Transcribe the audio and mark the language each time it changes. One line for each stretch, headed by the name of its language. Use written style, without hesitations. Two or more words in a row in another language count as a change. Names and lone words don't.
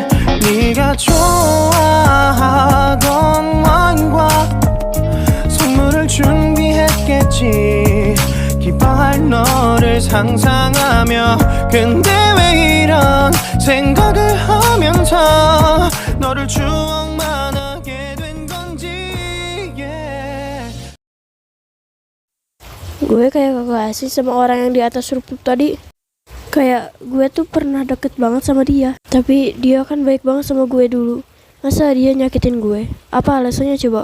Korean: 네가 좋아하던 와인과 선물을 준비했겠지. 기뻐할 너를 상상하며 근데 왜 이런 생각을 하면서 너를 추억만 하게 된 건지 yeah.
Indonesian: Gue kayak kagak asik sama orang yang di atas rumput tadi. Kayak gue tuh pernah deket banget sama dia, tapi dia kan baik banget sama gue dulu. Masa dia nyakitin gue? Apa alasannya coba?